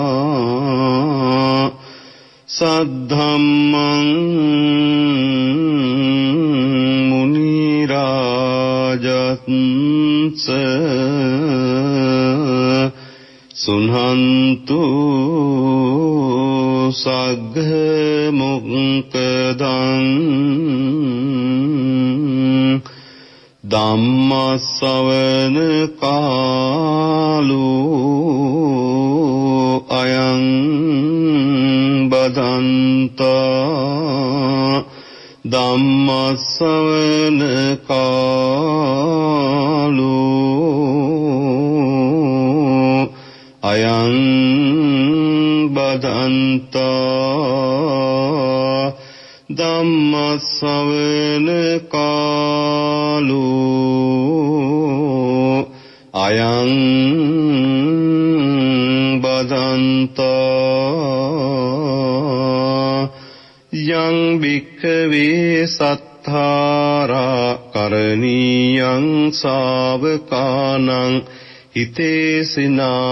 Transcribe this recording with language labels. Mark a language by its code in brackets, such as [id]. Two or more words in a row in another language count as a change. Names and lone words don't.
[pi] सद्धम्मं मुनिराजन्स सुनन्तु सग्मुक्तदं ධම්මස්සවන කාලෝ අයං බදන්තා ධම්මස්සවන කාලෝ අයං බදන්තා ධම්මස්සවන කාලෝ අයං බදන්තා යං භික්ඛවේ සත්තාරා කරණීයං ශාවකානං හිතේසිනා